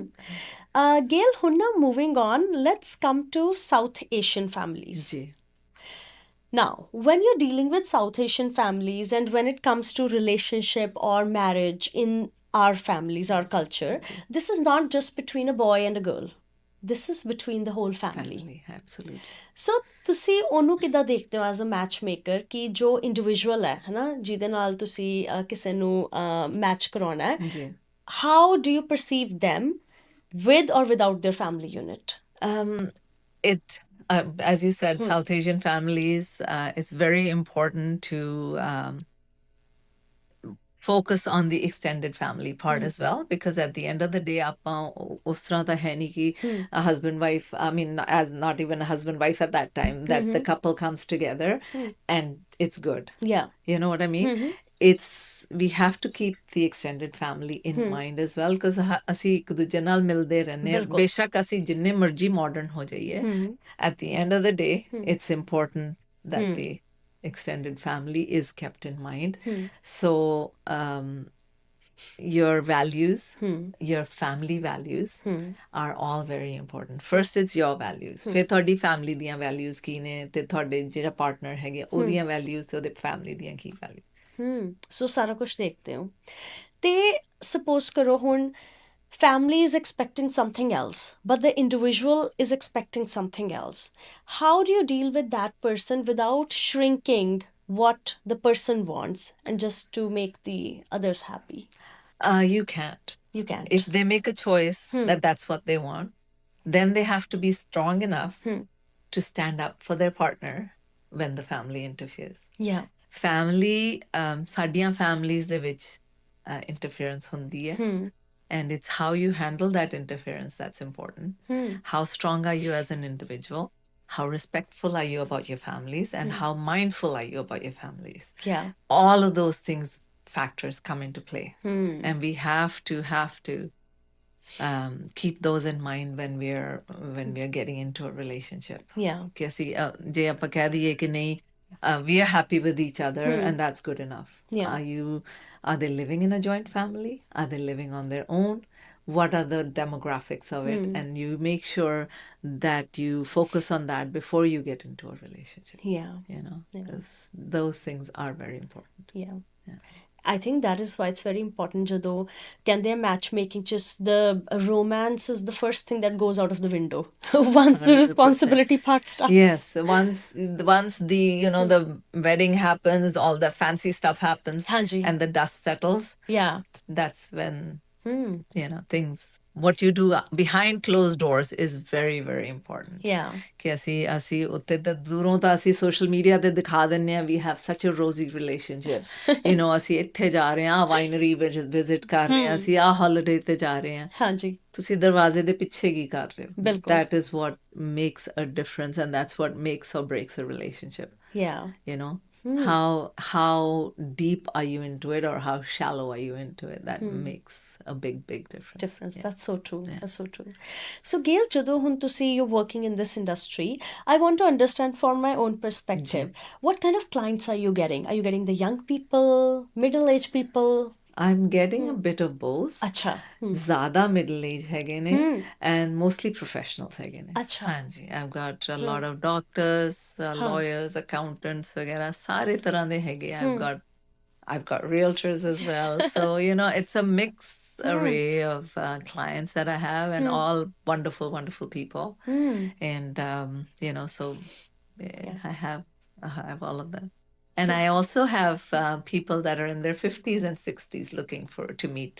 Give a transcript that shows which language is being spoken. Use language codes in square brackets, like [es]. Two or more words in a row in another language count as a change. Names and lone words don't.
[en] Gail, Hunna, moving on, let's come to South Asian families. Now, when you're dealing with South Asian families and when it comes to relationship or marriage in our families, our culture, this is not just between a boy and a girl. This is between the whole family. Absolutely. So, [pa] ਤੁਸੀਂ ਉਹਨੂੰ ਕਿੱਦਾਂ ਦੇਖਦੇ ਹੋ [en] as a matchmaker [pa] ਕਿ ਜੋ individual ਹੈ ਨਾ, ਜਿਹਦੇ ਨਾਲ ਤੁਸੀਂ ਕਿਸੇ ਨੂੰ match ਕਰਾਉਣਾ ਹੈ, [en] how do you perceive them with or without their family unit? As you said, South Asian families, it's very important to focus on the extended family part as well, because at the end of the day, [pa] ਉਸ ਤਰ੍ਹਾਂ ਤਾਂ ਹੈ ਨਹੀਂ ਕਿ [en] a husband wife, I mean, as not even a husband wife at that time, that the couple comes together and it's good. Yeah. You know what I mean? We have to keep the extended family in mind as well, because [pa] ਅਸੀਂ ਇੱਕ ਦੂਜੇ ਨਾਲ ਮਿਲਦੇ ਰਹਿੰਦੇ ਹਾਂ, ਬੇਸ਼ੱਕ ਅਸੀਂ ਜਿੰਨੇ ਮਰਜ਼ੀ modern ਹੋ ਜਾਈਏ, [en] at the end of the day, it's important that the extended family is kept in mind. So your values, your family values are all very important. First, it's your values. [pa] ਫਿਰ ਤੁਹਾਡੀ family ਦੀਆਂ values ਕੀ ਨੇ ਤੇ ਤੁਹਾਡੇ ਜਿਹੜਾ partner ਹੈਗੇ ਉਹਦੀਆਂ values ਤੇ ਉਹਦੇ family ਦੀਆਂ ਕੀ values. ਸੋ ਸਾਰਾ ਕੁਝ ਦੇਖਦੇ ਹੋ ਤੇ ਸਪੋਜ਼ ਕਰੋ ਹੁਣ [en] family is expecting something else but the individual is expecting something else. How do you deal with that person without shrinking what the person wants and just to make the others happy? You can't. You can't. If they make a choice that that's what they want, then they have to be strong enough to stand up for their partner when the family interferes. Yeah. Family, [pa] ਸਾਡੀਆਂ families ਦੇ ਵਿੱਚ interference ਹੁੰਦੀ ਹੈ. [en] And it's how you handle that interference that's important. How strong are you as an individual? How respectful are you about your families? And how mindful are you about your families? Yeah. All of those things, factors come into play. And we have to keep those in mind when we're getting into a relationship. Yeah. [pa] ਕਿ ਅਸੀਂ ਜੇ ਆਪਾਂ ਕਹਿ ਦਈਏ ਕਿ ਨਹੀਂ [en] we are happy with each other and that's good enough. Yeah. Are they living in a joint family? Are they living on their own? What are the demographics of it? And you make sure that you focus on that before you get into a relationship. Yeah. You know, because those things are very important. Yeah. I think that is why it's very important [pa] ਜਦੋਂ ਕਹਿੰਦੇ ਆ [en] matchmaking just the romance is the first thing that goes out of the window once the 100%. responsibility part starts. Yes, once the the wedding happens, all the fancy stuff happens, [pa] Hanji. [en] and the dust settles. Yeah. That's when things. What you do behind closed doors is very, very important. Yeah. [pa] ਕਿ ਅਸੀਂ ਉੱਤੇ ਤਾਂ ਦੂਰੋਂ ਤਾਂ ਅਸੀਂ ਸੋਸ਼ਲ ਮੀਡੀਆ ਤੇ ਦਿਖਾ ਦਿੰਨੇ ਆ [en] we have such a rosy relationship. [pa] ਅਸੀਂ ਇੱਥੇ ਜਾ ਰਹੇ ਆ [en] winery visit [pa] ਕਰ ਰਹੇ ਆ ਅਸੀਂ ਆ ਹਾਲੀਡੇ ਤੇ ਜਾ ਰਹੇ ਆ. ਹਾਂਜੀ. ਤੁਸੀਂ ਦਰਵਾਜ਼ੇ ਦੇ ਪਿੱਛੇ ਕੀ ਕਰ ਰਹੇ ਹੋ? ਬਿਲਕੁਲ. [en] That is what makes a difference and that's what makes or breaks a relationship. Yeah. How deep are you into it or how shallow are you into it? That makes a big difference. Yeah. That's so true. That's so true. So Gail, [pa] ਜਦੋਂ ਹੁਣ ਤੁਸੀਂ [en] you're working in this industry, I want to understand from my own perspective, what kind of clients are you getting? Are you getting the young people, middle-aged people? I'm getting a bit of both. [pa] Acha. Zada [en] middle age [pa] ਹੈਗੇ ਨੇ and mostly professionals ਹੈਗੇ ਨੇ. Acha. ਹਾਂਜੀ, [en] I've got a lot of doctors, lawyers, accountants [pa] ਵਗੈਰਾ ਸਾਰੇ ਤਰ੍ਹਾਂ ਦੇ ਹੈਗੇ. [en] I've got realtors as well. So, it's a mixed array of clients that I have and all wonderful, wonderful people. And, so I have all of them. And I also have people that are in their 50s and 60s looking to meet.